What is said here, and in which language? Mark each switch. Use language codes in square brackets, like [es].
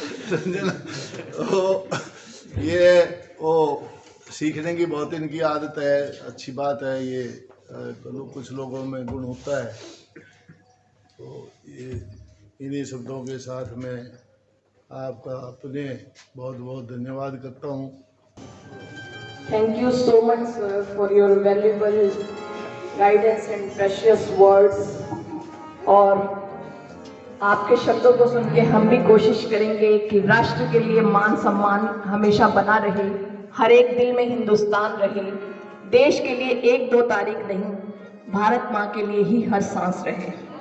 [hi] समझे ना? तो ये वो सीखने की बहुत इनकी आदत है, अच्छी बात है। ये कुछ लोगों में गुण होता है। तो ये इन्हीं शब्दों के साथ मैं आपका अपने बहुत बहुत धन्यवाद करता हूँ। [en] Thank you so much, sir, for your valuable guidance and precious words. [hi] और आपके शब्दों को सुन के हम भी कोशिश करेंगे कि राष्ट्र के लिए मान सम्मान हमेशा बना रहे, हर एक दिल में हिंदुस्तान रहे, देश के लिए 1-2 तारीख नहीं, भारत माँ के लिए ही हर सांस रहे।